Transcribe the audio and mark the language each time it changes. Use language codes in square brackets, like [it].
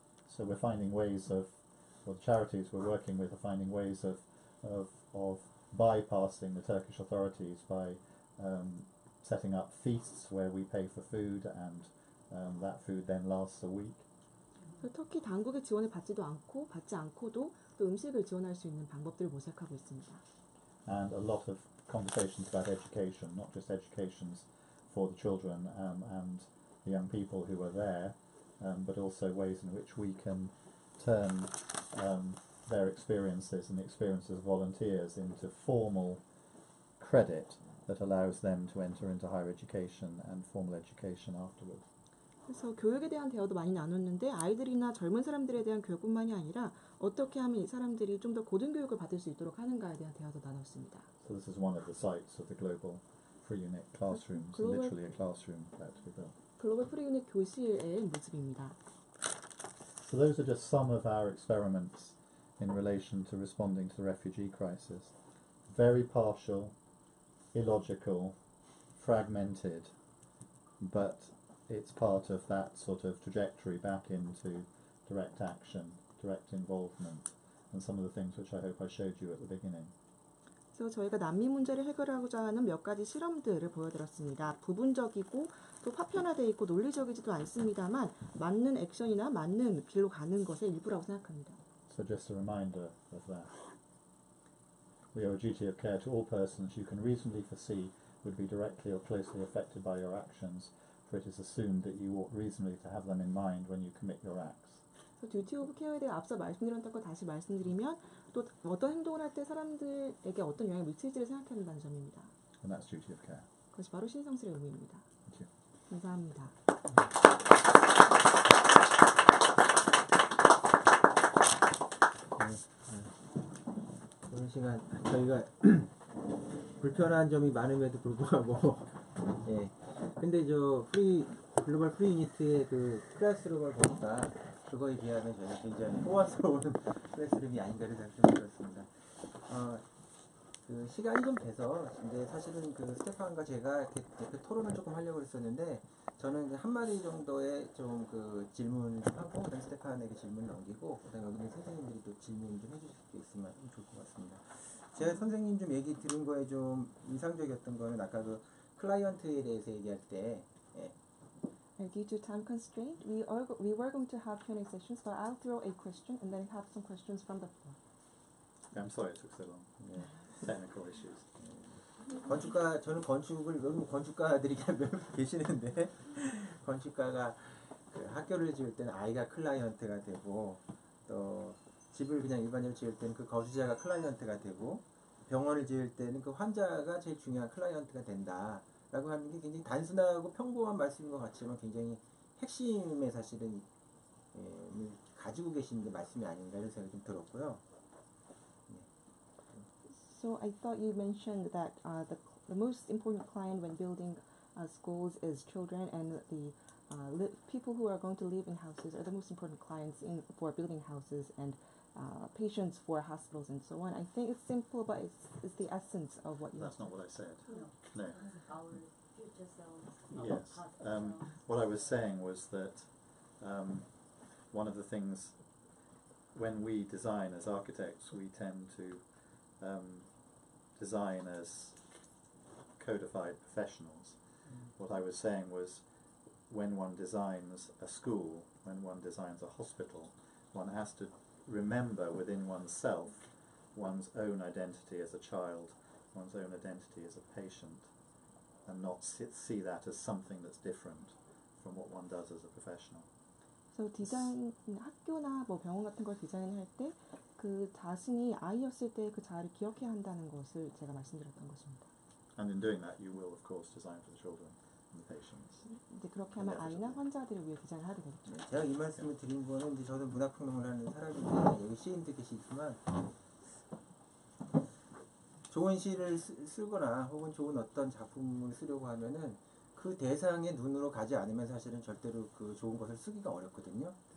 [en] So we're finding ways of, well, the charities we're working with are finding ways of bypassing the Turkish authorities by setting up feasts where we pay for food and that food then lasts a week. [ko] 터키 당국의 지원을 받지 않고도 또 음식을 지원할 수 있는 방법들을 모색하고 있습니다. [en] And a lot of conversations about education, not just educations for the children and the young people who are there, but also ways in which we can turn their experiences and the experiences of volunteers into formal credit that allows them to enter into higher education and formal education afterwards. [ko] 그래서 교육에 대한 대화도 많이 나눴는데 아이들이나 젊은 사람들에 대한 교육뿐만이 아니라 어떻게 하면 이 사람들이 좀 더 고등 교육을 받을 수 있도록 하는가에 대한 대화도 나눴습니다. [en] So this is one of the sites of the global free-unit classrooms, literally a classroom about to be built. [ko] 글로벌 프리유닛 교실의 모습입니다. [en] So those are just some of our experiments in relation to responding to the refugee crisis. Very partial, illogical, fragmented, but it's part of that sort of trajectory back into direct action, direct involvement, and some of the things which I hope I showed you at the beginning. [ko] 그래서 저희가 난민 문제를 해결하고자 하는 몇 가지 실험들을 보여드렸습니다. 부분적이고 또 파편화되어 있고 논리적이지도 않습니다만 맞는 액션이나 맞는 길로 가는 것의 일부라고 생각합니다. [en] So just a reminder of that. We owe a duty of care to all persons you can reasonably foresee would be directly or closely affected by your actions, for it is assumed that you ought reasonably to have them in mind when you commit your acts. [ko] 듀티 오브 케어에 대해 앞서 말씀드렸던 걸 다시 말씀드리면 또 어떤 행동을 할 때 사람들에게 어떤 영향을 미칠지를 생각해야 한다는 점입니다. [en] And that's duty of care. [ko] 그것이 바로 신성스러운 의무입니다. [en] Thank you. [ko] 감사합니다. 오늘 시간 저희가 불편한 점이 많음에도 불구하고 예. 근데 저 글로벌 프리유니트의 그 클래스룸을 보니까 그거에 비하면 저희가 굉장히 호화스러운 클래스룸이 아닌가를 생각이 들었습니다. 그 시간이 좀 돼서 근데 사실은 그 스테판과 제가 이렇게 토론을 조금 하려고 했었는데 저는 한마디 정도의 좀 그 질문을 좀 하고 그다음 스테판에게 질문을 넘기고 그다음 여기 있는 선생님들이 또 질문 좀 해주실 수 있으면 좋을 것 같습니다. 제가 선생님 좀 얘기 들은 거에 좀 인상적이었던 거는 아까 그 클라이언트에 대해서 얘기할 때 [en] Due to time constraint, we were going to have Q&A sessions, but I'll throw a question and then have some questions from the floor. I'm sorry it took so long. [ko] 네. [en] Technical issues. [ko] 저는 건축을 여러분 건축가들이 계시는데 건축가가 그 학교를 지을 때는 아이가 클라이언트가 되고 또 집을 그냥 일반적으로 지을 때는 그 거주자가 클라이언트가 되고 병원을 지을 때는 그 환자가 제일 중요한 클라이언트가 된다라고 하는 게 굉장히 단순하고 평범한 말씀인 것 같지만 굉장히 핵심의 사실은 가지고 계신 게 말씀이 아닌가 이런 생각이 좀 들었고요. [en] So I thought you mentioned that the most important client when building schools is children, and the people who are going to live in houses are the most important clients for building houses, and patients for hospitals and so on. I think it's simple, but it's the essence of what you. That's not what I said. No. Our future selves. Yes. What I was saying was that one of the things when we design as architects, we tend to design as codified professionals. What I was saying was, when one designs a school, when one designs a hospital, one has to remember within oneself one's own identity as a child, one's own identity as a patient, and not see that as something that's different from what one does as a professional. [ko] 그래서 디자인 학교나 뭐 병원 같은 걸 디자인할 때 그 자신이 아이였을 때 그 자아를 기억해야 한다는 것을 제가 말씀드렸던 것입니다. [en] And in doing that, you will of course design for the children and the patients. [ko] 이제 그렇게 하면 아이나 환자들을 위해 디자인을 하게 되겠죠. 제가 이 말씀을 드린 거는 이제 저도 문학평론을 하는 사람인데 여기 시인도 계시지만 좋은 시를 쓰거나 혹은 좋은 어떤 작품을 쓰려고 하면은 그 대상의 눈으로 가지 않으면 사실은 절대로 그 좋은 것을 쓰기가 어렵거든요.